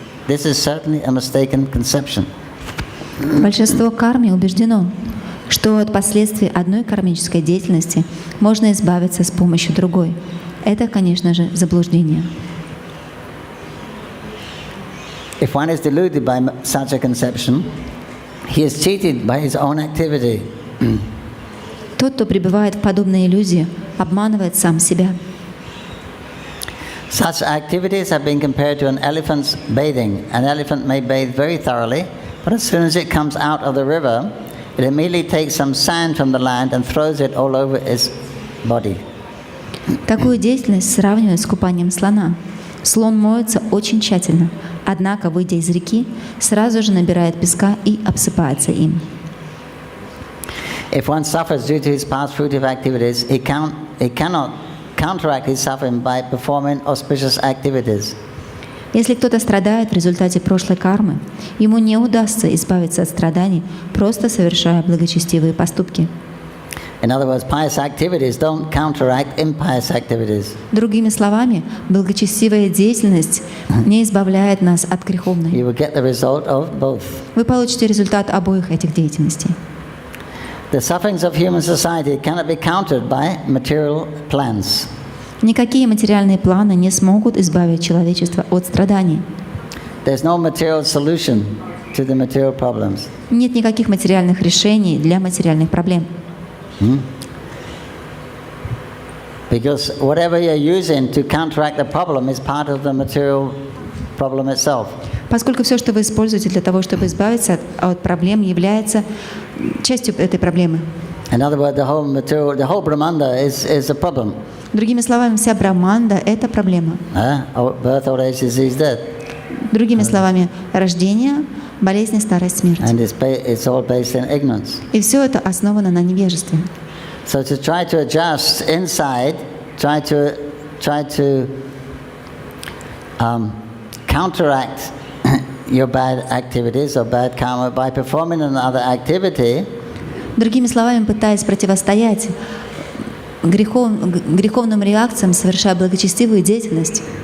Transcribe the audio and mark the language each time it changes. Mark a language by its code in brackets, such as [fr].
[en] This is certainly a mistaken conception. [ru] Большинство карми убеждено, что от последствий одной кармической деятельности можно избавиться с помощью другой. Это, конечно же, заблуждение. [en] If one is deluded by such a conception, he is cheated by his own activity. [ru] Тот, кто пребывает в подобной иллюзии, обманывает сам себя. [en] Such activities have been compared to an elephant's bathing. An elephant may bathe very thoroughly, but as soon as it comes out of the river, it immediately takes some sand from the land and throws it all over its body. [ru] Такую деятельность сравнивают с купанием слона. Слон моется очень тщательно, однако, выйдя из реки, сразу же набирает песка и обсыпается им. [en] If one suffers due to his past fruitive activities, he cannot counteract his suffering by performing auspicious activities. [ru] Если кто-то страдает в результате прошлой кармы, ему не удастся избавиться от страданий, просто совершая благочестивые поступки. [en] In other words, pious activities don't counteract impious activities. [ru] Другими словами, благочестивая деятельность не избавляет нас от греховной. [en] You will get the result of both. [ru] Вы получите результат обоих этих деятельностей. [en] The sufferings of human society cannot be countered by material plans. [ru] Никакие материальные планы не смогут избавить человечество от страданий. [en] There's no material solution to the material problems. [ru] Нет никаких материальных решений для материальных проблем. [en] Because whatever you're using to counteract the problem is part of the material problem itself. [ru] Поскольку все, что вы используете для того, чтобы избавиться от проблем, является частью этой проблемы. [en] In other words, the whole Brahmanda is a problem. [ru] Другими словами, вся Брахманда – это проблема. [en] Birth, old age, disease, death. [ru] Другими словами, рождение, болезни, старость, смерть. [en] And it's all based in ignorance. [ru] И все это основано на невежестве. [en] So to try to adjust inside, try to counteract your bad activities or bad karma by performing another activity. [ru] Другими словами, пытаясь противостоять греховным реакциям, совершая благочестивую деятельность,